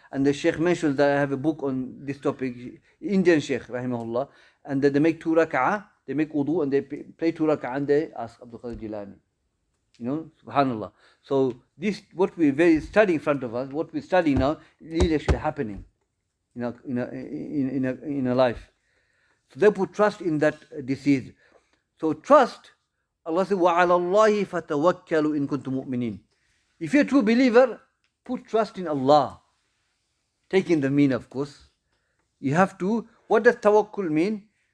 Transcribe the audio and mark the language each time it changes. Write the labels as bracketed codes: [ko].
[en] And the Shaykh mentions that I have a book on this topic, Indian Shaykh, rahimahullah, and that they make 2 rak'ah, they make wudu and they play 2 rak'ah and they ask Abdul Qadir Jilani. Subhanallah. So this, what we study in front of us, what we study now, is actually happening in a life. So they put trust in that disease. So trust, Allah says, [ar] وَعَلَى اللَّهِ فَتَوَكَّلُوا إِن كُنتُم مُؤْمِنِينَ. [en] If you're a true believer, put trust in Allah. Taking the mean, of course. You have to, what does tawakkul mean?